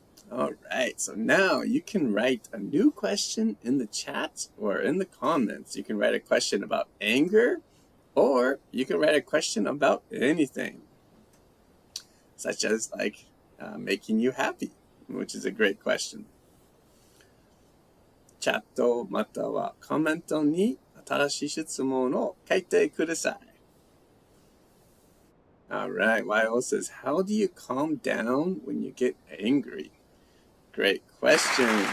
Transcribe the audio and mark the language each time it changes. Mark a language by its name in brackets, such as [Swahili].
[English] All right, so now you can write a new question in the chat or in the comments. You can write a question about anger, or you can write a question about anything, such as making you happy, which is a great question. [Japanese] チャットまたはコメントに新しい質問を書いてください. [English] All right, YO says, how do you calm down when you get angry? Great question.